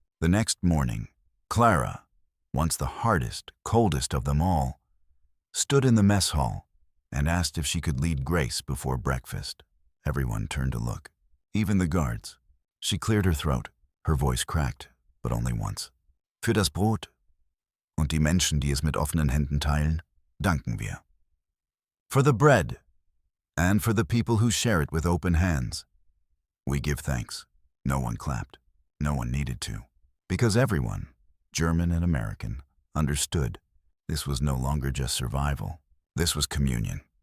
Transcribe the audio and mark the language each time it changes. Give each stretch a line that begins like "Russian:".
English: The next morning, Clara, once the hardest, coldest of them all, stood in the mess hall and asked if she could lead Grace before breakfast. Everyone turned to look, even the guards. She cleared her throat. Her voice cracked, but only once.
German: Für das Brot und die Menschen, die es mit offenen Händen teilen, danken wir.
English: For the bread, and for the people who share it with open hands, we give thanks. No one clapped. No one needed to. Because everyone, German and American, understood this was no longer just survival. This was communion.